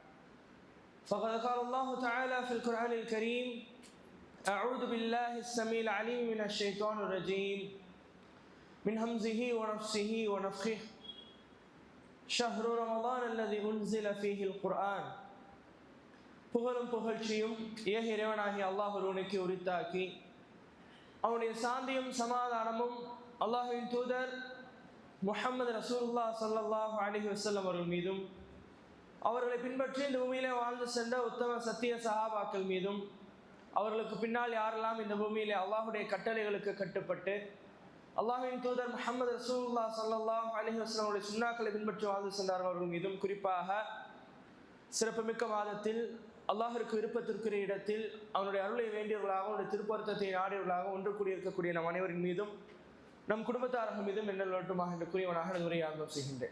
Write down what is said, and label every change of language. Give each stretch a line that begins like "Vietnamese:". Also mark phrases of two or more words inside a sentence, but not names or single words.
Arabic: فقد قال الله تعالى في القرآن الكريم أعوذ بالله السميع العليم من الشيطان الرجيم من همزه ونفسه ونفخه شهر رمضان الذي أنزل فيه القرآن புகழும்
Tamil: புகழ்ச்சியும் ஏக இறைவனாகிய அல்லாஹ் ஒருவனுக்கு உரித்தாக்கி அவனுடைய சாந்தியும் சமாதானமும் அல்லாஹ்வின் தூதர் முஹம்மது ரசூலுல்லாஹ்
Arabic: صلى الله عليه وسلم
Tamil: அவர்கள் மீதும் அவர்களை பின்பற்றி இந்த பூமியிலே வாழ்ந்து சென்ற உத்தம சத்திய சஹாபாக்கள் மீதும் அவர்களுக்கு பின்னால் யாரெல்லாம் இந்த பூமியிலே அல்லாஹுடைய கட்டளைகளுக்கு கட்டுப்பட்டு அல்லாஹ்வின் தூதர் முஹம்மது ரசூலுல்லாஹ்
Arabic: صلى الله عليه وسلم
Tamil: அவருடைய சுன்னாக்களை பின்பற்றி வாழ்ந்து சென்றார்கள் அவர்கள் மீதும் குறிப்பாக சிறப்புமிக்க மாதத்தில் அல்லாஹிற்கு விருப்பத்திற்குரிய இடத்தில் அவனுடைய அருளை வேண்டியவர்களாக அவனுடைய திருப்பொருத்தத்தை நாடியவர்களாக ஒன்று கூடியிருக்கக்கூடிய நம் அனைவரின் மீதும் நம் குடும்பத்தார்கள் மீதும் என்னல் வரட்டுமாக என்று கூறியவனாக உரையை ஆரம்பம் செய்கின்றேன்.